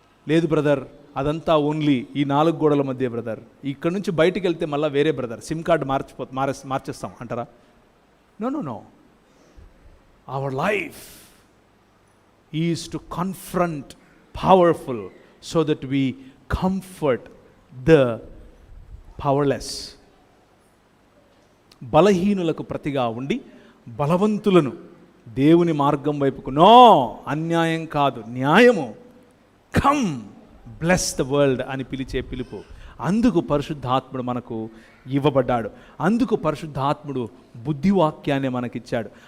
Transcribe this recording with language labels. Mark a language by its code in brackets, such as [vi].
[te] లేదు బ్రదర్, అదంతా ఓన్లీ ఈ 4 గోడల మధ్య బ్రదర్, ఇక్కడ నుంచి బయటికి వెళ్తే మళ్ళీ వేరే బ్రదర్, సిమ్ కార్డు మార్చేస్తాం అంటారా? [en] No. Our life is to confront powerful so that we comfort the powerless. [te] బలహీనులకు ప్రతిగా ఉండి బలవంతులను దేవుని మార్గం వైపుకు, నో అన్యాయం కాదు న్యాయము, [en] come bless the world [te] అని పిలిచే పిలుపు. అందుకు పరిశుద్ధాత్ముడు మనకు ఇవ్వబడ్డాడు. అందుకు పరిశుద్ధాత్ముడు బుద్ధివాక్యాన్ని మనకిచ్చాడు.